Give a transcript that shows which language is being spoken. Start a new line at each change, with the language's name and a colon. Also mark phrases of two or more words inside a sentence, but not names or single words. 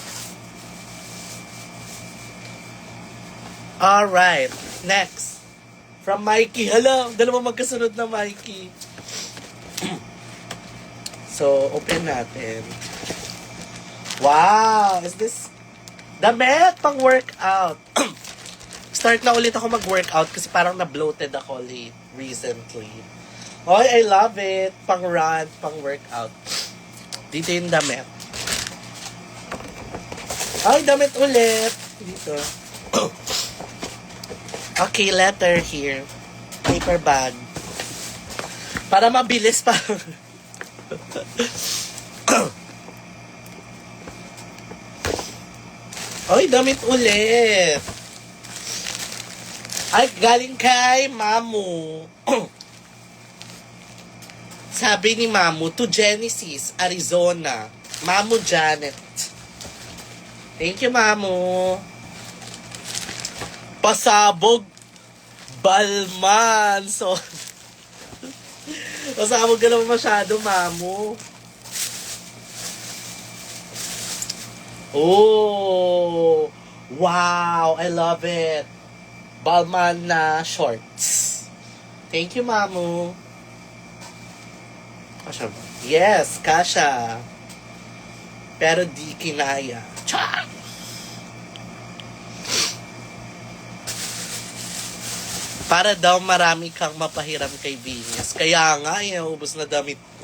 English: Alright, next. From Mikey.
Filipino: Hala, dalawa magkasunod na Mikey. So, open natin.
English: Wow! Is this
Filipino: damit pang
English: workout?
Filipino: Start na ulit ako mag-workout kasi parang na-bloated ako recently. Oy,
English: I love it.
Filipino: Pang run, pang workout. Dito yung damit. Ay, damit ulit. Dito.
English: Okay, letter here. Paper bag.
Filipino: Para mabilis pa. Ay, damit ulit. Ay, galing kay Mamu. Sabi ni Mamu, to Genesis, Arizona.
English: Mamu Janet. Thank you, Mamu.
Filipino: Pasabog Balman. So, pasabog ka naman masyado, Mamu.
English: Oh, wow, I love it.
Filipino: Balman na shorts.
English: Thank you,
Filipino: Mamu. Kasha ba? Yes, kasha. Pero di kinaya. Char! Para daw marami kang mapahiram kay Venus. Kaya nga, ubos na damit ko.